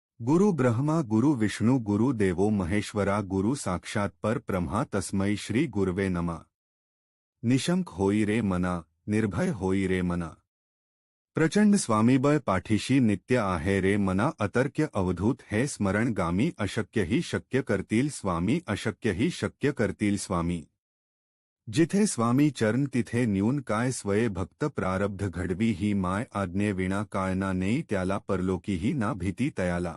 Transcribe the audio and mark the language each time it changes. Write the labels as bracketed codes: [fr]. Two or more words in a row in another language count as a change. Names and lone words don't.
[sa] गुरु ब्रह्मा गुरु विष्णु गुरु देवो महेश्वरा गुरु साक्षात पर ब्रह्मा तस्मै श्री गुरवे नमः। [mr] निशंक होई रे मना, निर्भय होई रे मना। प्रचंड स्वामीबळ पाठीशी नित्य आहे रे मना। अतर्क्य अवधूत हे स्मरणगामी, अशक्यही शक्य करतील स्वामी, अशक्यही शक्य करतील स्वामी। जिथे स्वामी चरण तिथे न्यून काय स्वये भक्त, प्रारब्ध घडवी ही माय आज्ञे विना काळना नेई त्याला, परलोकीही ना भीती तयाला।